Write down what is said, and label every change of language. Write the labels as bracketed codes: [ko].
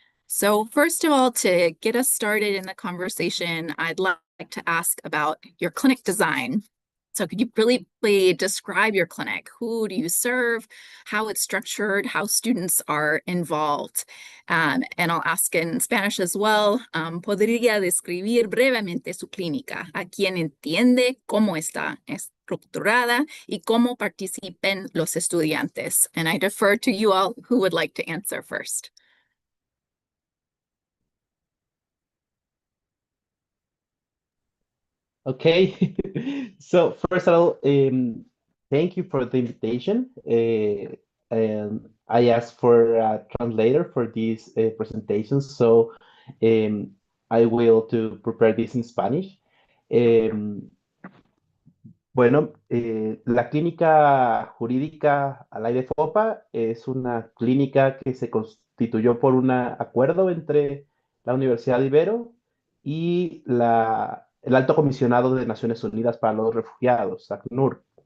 [en] So first of all, to get us started in the conversation, I'd like to ask about your clinic design. So could you briefly describe your clinic? Who do you serve? How it's structured? How students are involved? And I'll ask in Spanish as well. [es] ¿Podría describir brevemente su clínica? ¿A quién entiende? ¿Cómo está estructurada? ¿Y cómo participen los estudiantes? [en] And I defer to you all who would like to answer first. Okay, so first of all, thank you for the invitation. And I asked for a translator for this presentation, so I will to prepare this in Spanish. [es] Bueno, la clínica jurídica Alaide FOPA es una clínica que se constituyó por un acuerdo entre la Universidad de Ibero y el Alto Comisionado de Naciones Unidas para los Refugiados, ACNUR.